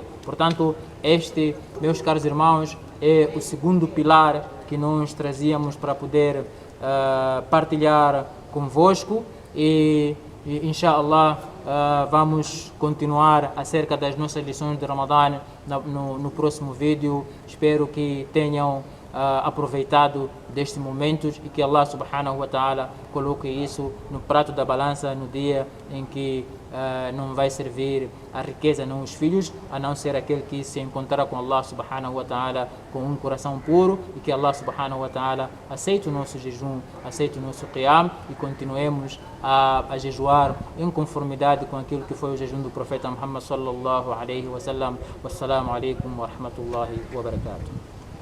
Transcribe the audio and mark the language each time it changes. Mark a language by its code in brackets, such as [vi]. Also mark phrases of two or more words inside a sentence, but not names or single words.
[pt] Portanto, este, meus caros irmãos, é o segundo pilar que nós trazíamos para poder partilhar convosco e inshallah vamos continuar acerca das nossas lições de Ramadã no próximo vídeo. Espero que tenham aproveitado destes momentos e que [ar] الله سبحانه وتعالى [pt] coloque isso no prato da balança no dia em que não vai servir a riqueza nem os filhos, a não ser aquele que se encontrar com [ar] الله سبحانه وتعالى [pt] com um coração puro, e que [ar] الله سبحانه وتعالى [pt] aceite o nosso jejum, aceite o nosso qiyam e continuemos a jejuar em conformidade com aquilo que foi o jejum do profeta Muhammad [ar] صلى الله عليه وسلم. والسلام عليكم ورحمة الله وبركاته.